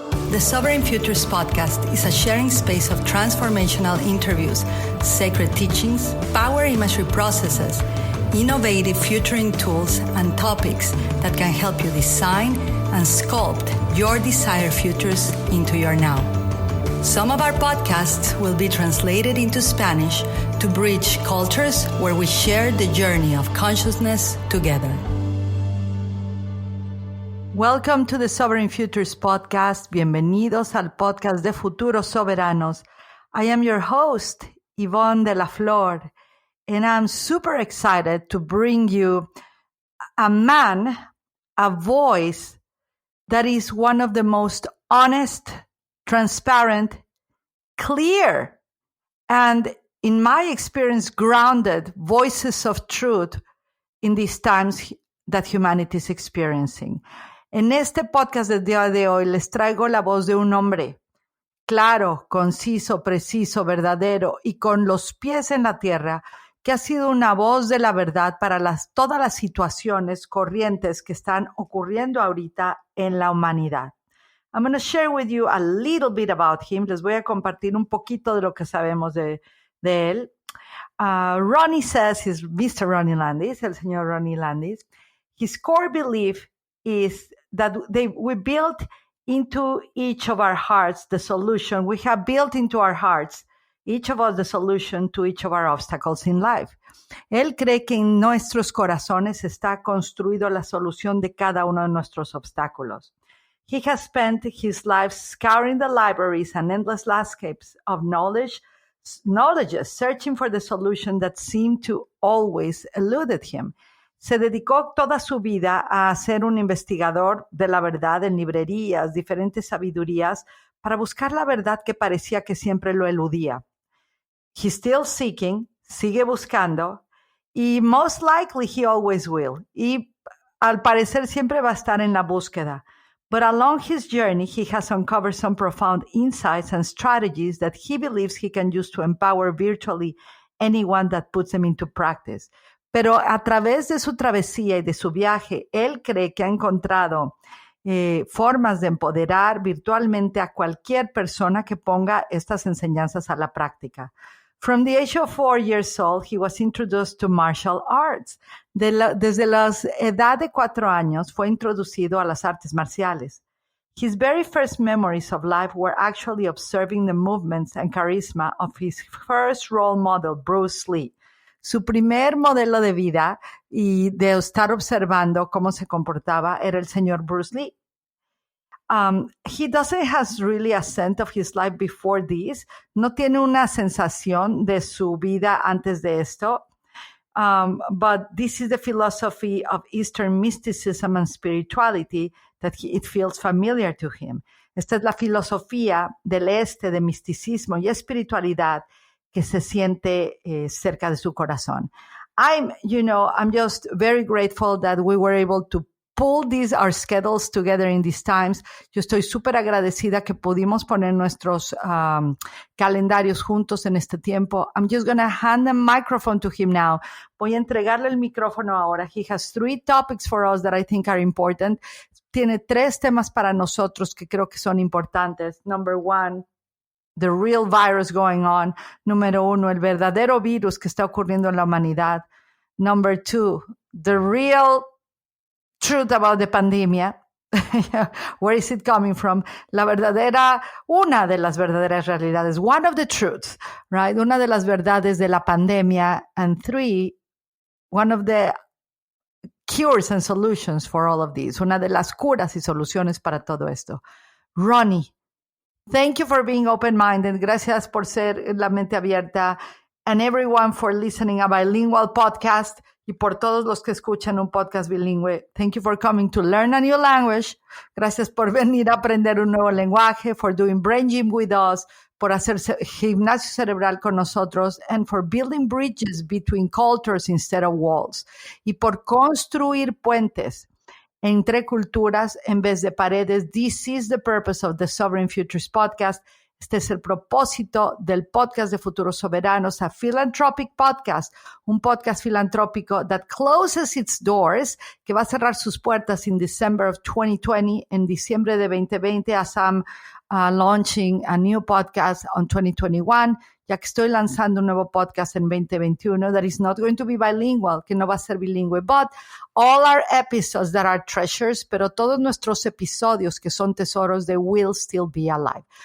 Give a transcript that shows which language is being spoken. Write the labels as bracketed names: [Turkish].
[English] The Sovereign Futures podcast is a sharing space of transformational interviews, sacred teachings, power imagery processes, innovative futuring tools, and topics that can help you design and sculpt your desired futures into your now. Some of our podcasts will be translated into Spanish to bridge cultures where we share the journey of consciousness together. Welcome to the Sovereign Futures podcast. [Spanish] Bienvenidos al podcast de Futuros Soberanos. [English] I am your host, Yvonne de la Flor, and I'm super excited to bring you a man, a voice that is one of the most honest, transparent, clear, and in my experience, grounded voices of truth in these times that humanity is experiencing. [Spanish] En este podcast del día de hoy les traigo la voz de un hombre claro, conciso, preciso, verdadero y con los pies en la tierra, que ha sido una voz de la verdad para todas las situaciones corrientes que están ocurriendo ahorita en la humanidad. [English] I'm going to share with you a little bit about him. [Spanish] Les voy a compartir un poquito de lo que sabemos de él. [English] Ronnie says he's Mr. Ronnie Landis, [Spanish] el señor Ronnie Landis. [English] His core belief is that we built into each of our hearts the solution. We have built into our hearts, each of us, the solution to each of our obstacles in life. [Spanish] Él cree que en nuestros corazones está construido la solución de cada uno de nuestros obstáculos. [English] He has spent his life scouring the libraries and endless landscapes of knowledges, searching for the solution that seemed to always eluded him. [Spanish] Se dedicó toda su vida a ser un investigador de la verdad en librerías, diferentes sabidurías, para buscar la verdad que parecía que siempre lo eludía. [English] He's still seeking, [Spanish] sigue buscando, y [English] most likely he always will. [Spanish] Y al parecer siempre va a estar en la búsqueda. [English] But along his journey, he has uncovered some profound insights and strategies that he believes he can use to empower virtually anyone that puts them into practice. [Spanish] Pero a través de su travesía y de su viaje, él cree que ha encontrado formas de empoderar virtualmente a cualquier persona que ponga estas enseñanzas a la práctica. [English] From the age of 4 years old, he was introduced to martial arts. [Spanish] Desde la edad de 4 años fue introducido a las artes marciales. [English] His very first memories of life were actually observing the movements and charisma of his first role model, Bruce Lee. [Spanish] Su primer modelo de vida y de estar observando cómo se comportaba era el señor Bruce Lee. [English] He doesn't have really a sense of his life before this. [Spanish] No tiene una sensación de su vida antes de esto. [English] But this is the philosophy of Eastern Mysticism and spirituality that it feels familiar to him. [Spanish] Esta es la filosofía del este de misticismo y espiritualidad que se siente cerca de su corazón. [English] I'm just very grateful that we were able to pull our schedules together in these times. [Spanish] Yo estoy súper agradecida que pudimos poner nuestros calendarios juntos en este tiempo. [English] I'm just going to hand the microphone to him now. [Spanish] Voy a entregarle el micrófono ahora. [English] He has 3 topics for us that I think are important. [Spanish] Tiene 3 temas para nosotros que creo que son importantes. [English] Number 1, the real virus going on. [Spanish] Número 1, el verdadero virus que está ocurriendo en la humanidad. [English] Number 2, the real truth about the pandemia. Where is it coming from? [Spanish] Una de las verdaderas realidades. [English] One of the truths, right? [Spanish] Una de las verdades de la pandemia. [English] And 3, one of the cures and solutions for all of this. [Spanish] Una de las curas y soluciones para todo esto. [English] Ronnie, thank you for being open-minded. [Spanish] Gracias por ser la mente abierta. [English] And everyone for listening a bilingual podcast. [Spanish] Y por todos los que escuchan un podcast bilingüe. [English] Thank you for coming to learn a new language. [Spanish] Gracias por venir a aprender un nuevo lenguaje. [English] For doing brain gym with us. [Spanish] Por hacer gimnasio cerebral con nosotros. [English] And for building bridges between cultures instead of walls. [Spanish] Y por construir puentes entre culturas en vez de paredes. [English] This is the purpose of the Sovereign Futures podcast. [Spanish] Este es el propósito del podcast de Futuros Soberanos, [English] a philanthropic podcast, [Spanish] un podcast filantrópico [English] that closes its doors, [Spanish] que va a cerrar sus puertas [English] in December of 2020, [Spanish] en diciembre de 2020, [English] as I'm launching a new podcast on 2021, [Spanish] ya que estoy lanzando un nuevo podcast en 2021 [English] that is not going to be bilingual, [Spanish] que no va a ser bilingüe, [English] but all our episodes that are treasures, [Spanish] pero todos nuestros episodios que son tesoros, [English] they will still be alive.